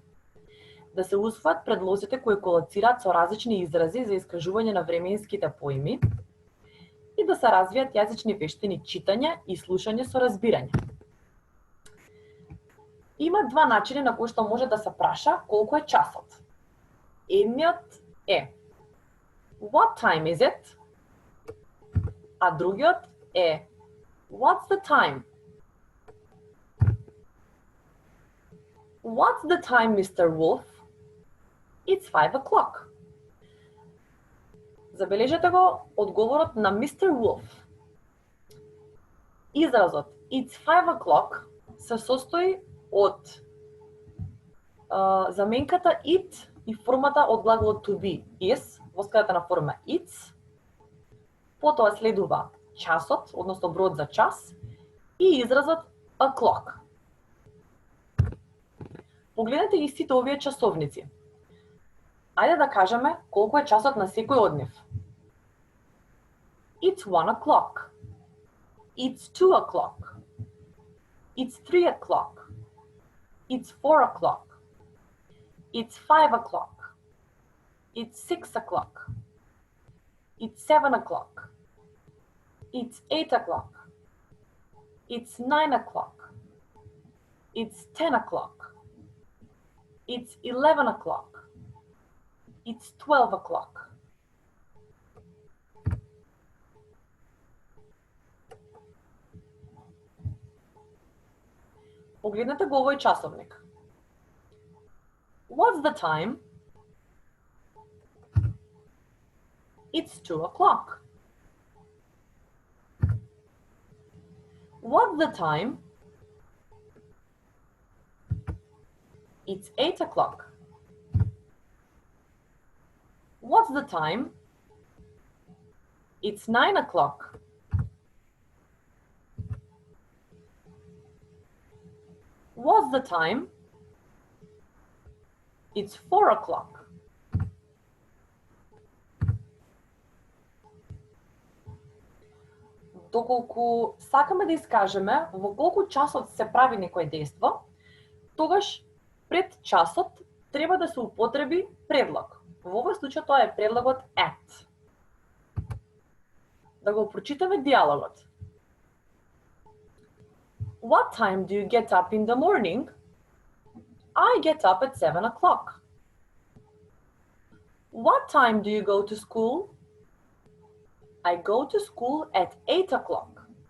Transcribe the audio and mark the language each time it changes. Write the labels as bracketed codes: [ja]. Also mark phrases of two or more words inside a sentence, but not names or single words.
[mk] Да се усвојат предлозите кои колацираат со различни изрази за искажување на временските поими и да се развијат јазични вештини читање и слушање со разбирање. Има два начини на кои што може да се праша колку е часот. Едниот е [en] What time is it? [mk] А другиот е [en] What's the time? What's the time, Mr. Wolf? It's 5 o'clock. [mk] Забележете го одговорот на Mr. Wolf. Изразот [en] It's 5 o'clock [mk] се состои од заменката it и формата од глаголот [en] to be is [mk] во скратена форма it's. Потоа следува часот, односно бројот за час, и изразот o'clock. Погледнете ги сите овие часовници. Ајде да кажеме колку е часот на секој од нив. [en] It's 1 o'clock. It's 2 o'clock. It's 3 o'clock. It's 4 o'clock. It's 5 o'clock. It's 6 o'clock. It's 7 o'clock. It's 8 o'clock. It's 9 o'clock. It's 10 o'clock. It's 11 o'clock. It's 12 o'clock. [mk] Погледнете го овој часовник. [en] What's the time? It's 2 o'clock. What's the time? It's 8 o'clock. What's the time? It's 9 o'clock. What's the time? It's 4 o'clock. [mk] Доколку сакаме да искажеме во колку часот се прави некој дејство, тогаш пред часот треба да се употреби предлог. Во овој случај тоа е предлогот at. Да го прочитаме диалогот. [en] What time do you get up in the morning? I get up at 7 o'clock. What time do you go to school? I go to school at 8 o'clock.